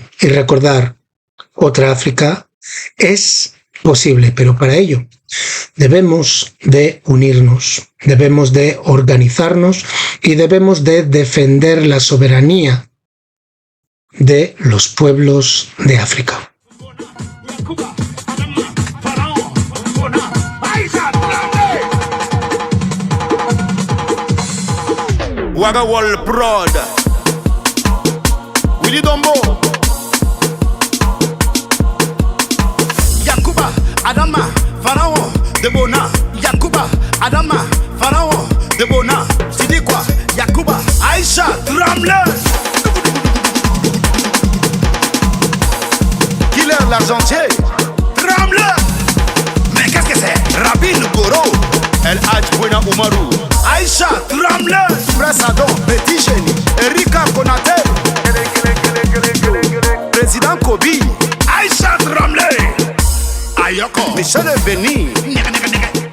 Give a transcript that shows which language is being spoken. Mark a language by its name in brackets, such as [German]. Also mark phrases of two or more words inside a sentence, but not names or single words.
[Spanish] Y recordar, otra África es posible, pero para ello debemos de unirnos, debemos de organizarnos y debemos de defender la soberanía de los pueblos de África. [French] Wagawal Prod, Willy Dombo, Yakuba, Adama, Pharaon, Debona, Yakuba, Adama, Pharaon, Debona, Sidikwa, Yakuba, Aïcha, Ramler, Killer l'argentier, Ramler, mais qu'est-ce que c'est? Rabin Goro, El Hadj Buena Umaru, Aïcha, Ramler, Presadon, Petit Génie, Erika Konate, Président Kobi, Aïcha, Ramler, Ayoko, Michel Veni,